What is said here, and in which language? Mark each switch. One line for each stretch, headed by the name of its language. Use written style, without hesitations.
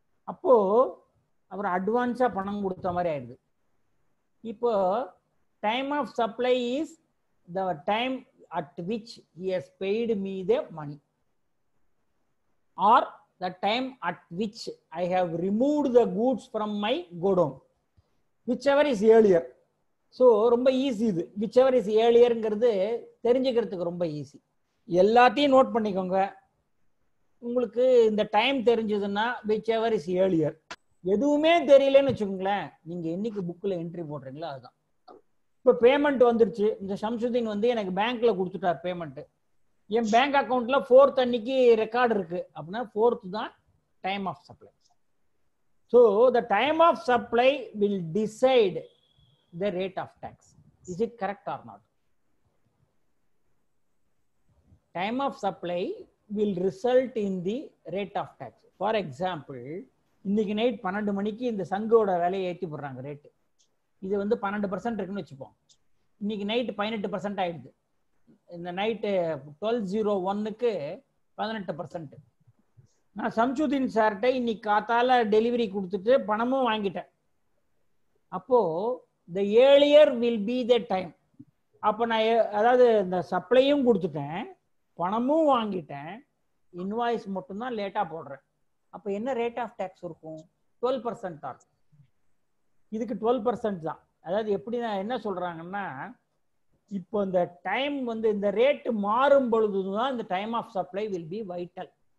Tamil: அப்போ அவர் அட்வான்ஸா பணம் கொடுத்த மாதிரி ஆயிடுது.
English: இப்போ time of supply is the time at which he has paid me the money, or the time at which I have removed the goods from my godown, whichever is earlier.
Tamil: So ரொம்ப easy இது.
English: whichever is earlier
Tamil: ங்கிறது தெரிஞ்சுக்கிறதுக்கு ரொம்ப easy. எல்லாத்தையும் note பண்ணிக்கோங்க. உங்களுக்கு இந்த time தெரிஞ்சதுன்னா
English: whichever is earlier.
Tamil: எதுவுமே தெரியலன்னு வச்சுக்கோங்களேன், நீங்க என்னைக்கு புக்ல என்ட்ரி போடுறீங்களோ அதுதான். இப்போ பேமெண்ட் வந்துருச்சு, இந்த ஷம்சுதீன் வந்து எனக்கு பேங்க்ல கொடுத்துட்டார் பேமெண்ட். என் பேங்க் அக்கௌண்ட்ல 4th அன்னைக்கு ரெக்கார்டு இருக்கு அப்படின்னா 4th தான் time of supply.
English: So the time of supply will decide the rate of tax. Is it correct or not? Time of supply will result in the rate of tax.
Tamil: For example, இன்னைக்கு night 12 மணிக்கு இந்த சங்கோட விலையை ஏற்றி போடுறாங்க rate. இது வந்து 12% இருக்குன்னு வச்சுப்போம். இன்னைக்கு நைட்டு 18% ஆயிடுது. இந்த நைட்டு 12:01க்கு 18%. நான் சம்சுதீன் சார்கிட்ட இன்னைக்கு காத்தால டெலிவரி கொடுத்துட்டு பணமும் வாங்கிட்டேன்.
English: அப்போ the earlier will be the time.
Tamil: அப்போ நான் அதாவது இந்த சப்ளையும் கொடுத்துட்டேன், பணமும் வாங்கிட்டேன், இன்வாய்ஸ் மட்டும்தான் லேட்டாக போடுறேன். அப்போ என்ன ரேட் ஆஃப் டேக்ஸ் இருக்கும்? 12% ஆகும். இதுக்கு 12% தான். அதாவது எப்படி என்ன சொல்றாங்கன்னா, இப்போ இந்த டைம் வந்து இந்த ரேட்டு மாறும் பொழுதுதான் இந்த
English: Time of supply will be vital.